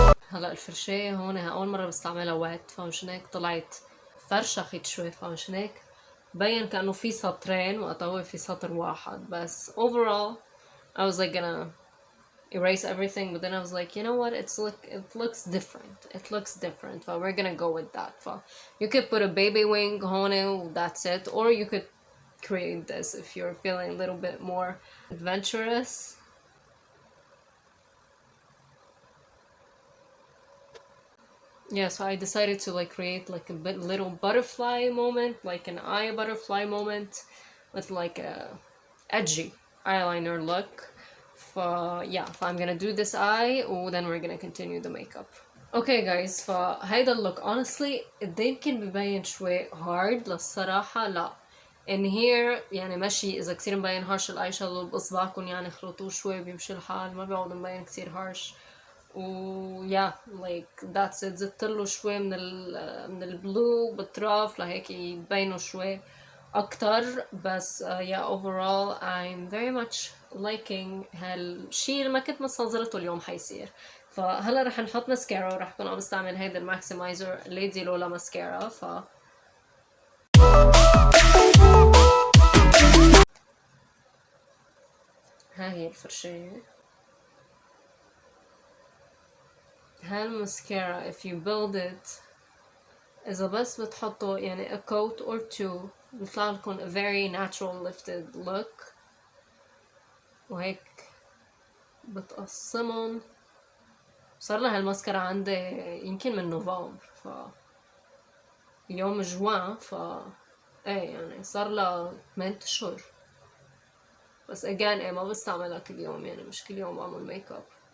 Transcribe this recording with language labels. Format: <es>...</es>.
<ar>هلا الفرشاية هون أول مرة بستعملها وات فمشان هيك طلعت فرشخت شوي. فمشان هيك بين كأنه في سطرين وقت هو في سطر واحد بس.</ar> <en>overall I was like gonna erase everything, but then I was like, you know what, it looks different. It looks different, so we're gonna go with that. So you could put a baby wing on it, that's it, or you could create this if you're feeling a little bit more adventurous. Yeah, so I decided to like create like a little butterfly moment, like an eye butterfly moment with like a edgy eyeliner look. Yeah, I'm gonna do this eye and then we're gonna continue the makeup. Okay guys,</en> <ar>فهيدا اللوك</ar> <en>honestly</en> <ar>قد يمكن ببين شوي</ar> <en>hard</en> <ar>للصراحة. لا</ar> <en>in here</en> <ar>يعني ماشي، إذا كتير مبين هارش الاي شادو بإصبعكم يعني خلطوه شوي بيمشي الحال، ما بيقعد مبين كتير هارش.</ar> <en>و yeah like that's it.</en> <ar>زدتله شوي من البلو بالطرف لهيك يبينوا شوي أكتر. بس</ar> <en>yeah overall I'm very much liking</en> <ar>هالشي اللي ما كنت مستنظرته اليوم حيصير. فهلا رح نحط ماسكارا، ورح كون عم بستعمل هيدا الماكسي مايزر ليدي لولا ماسكارا. ها هي الفرشاية. هالماسكارا</ar> <en>if you build it</en> <ar>إذا بس بتحطوا يعني</ar> <en>a coat or two</en> <ar>بيطلع لكم</ar> <en>a very natural lifted look.</en> <ar>وهيك بتقسمهم. صار لها هالماسكارا عندي يمكن من نوفمبر، اليوم جوان، ايه يعني صار لها 8 اشهر. بس again ايه ما بستعملها كل يوم، يعني مش كل يوم بعمل ميك اب.</ar>